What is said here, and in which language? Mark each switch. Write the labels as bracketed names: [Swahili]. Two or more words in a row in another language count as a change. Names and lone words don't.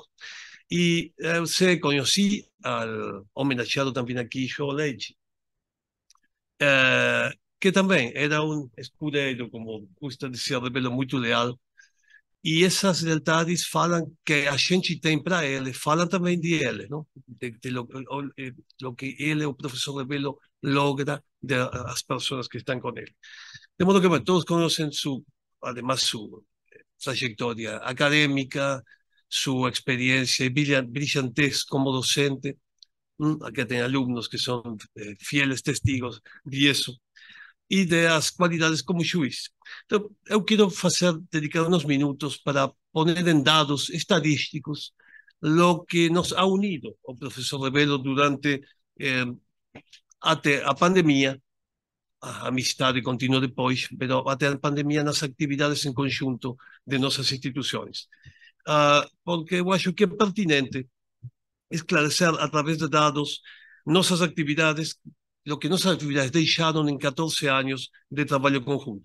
[Portuguese] E eu conheci ao homenageado também aqui, João Leite, que também era escudeiro, como custa dizer, Rebelo, muito leal, E essas lealdades falam que a gente tem para ele, falam também de ele, não? [Spanish] De lo que [Portuguese] ele, o professor Rebelo, logra das pessoas que estão com ele. [Spanish] De modo que, bueno, todos conocen además su trayectoria académica, su experiencia y brillantez como docente. Acá tem alumnos que son fieles testigos de eso, [Portuguese] e das qualidades como juiz. Então, eu quero dedicar [Spanish] unos minutos para poner en dados estadísticos lo que nos ha unido o profesor Rebelo [Portuguese] durante até a pandemia, a amistade continua depois, pero até a pandemia nas atividades em conjunto de nossas instituições. Porque eu acho que é pertinente esclarecer [Spanish] a través de [Portuguese] dados nossas atividades, [Spanish] lo que [Portuguese] nossas atividades deixaram em 14 anos de trabalho conjunto.